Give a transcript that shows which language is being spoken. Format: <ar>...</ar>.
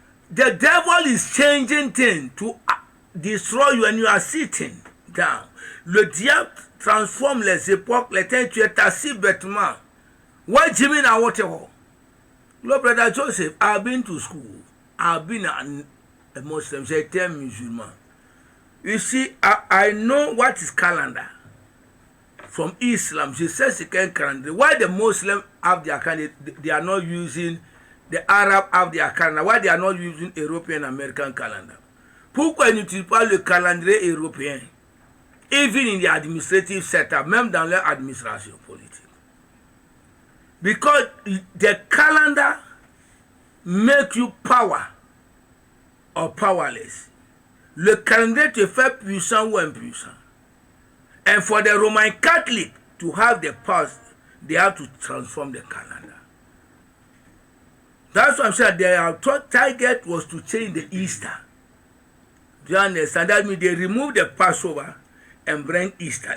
<en>The devil is changing things to destroy you, and you are sitting down.</en> <fr>Le diable transforme les époques, les temps, tu es assis bêtement.</fr> <en>What do you mean I want to? Look, Brother Joseph, I've been to school. I've been a Muslim,</en> <fr>j'étais un musulman.</fr> <en>You see, I know what is calendar. From Islam,</en> <fr>je sais ce qu'est un calendrier.</fr> <en>Why the Muslims have their calendar, they are not using, the Arab have their calendar. Why they are not using European American calendar?</en> <fr>Pourquoi ils n'utilisent pas le calendrier européen?</fr> <en>Even in the administrative setup,</en> <fr>même dans leur administration politique.</fr> <en>Because the calendar make you power or powerless.</en> <fr>Le calendrier te fait puissant ou impuissant.</fr> <en>And for the Roman Catholic to have the past, they have to transform the calendar. That's why I'm saying their target was to change the Easter. Do you understand? That means they remove the Passover and bring Easter.</en>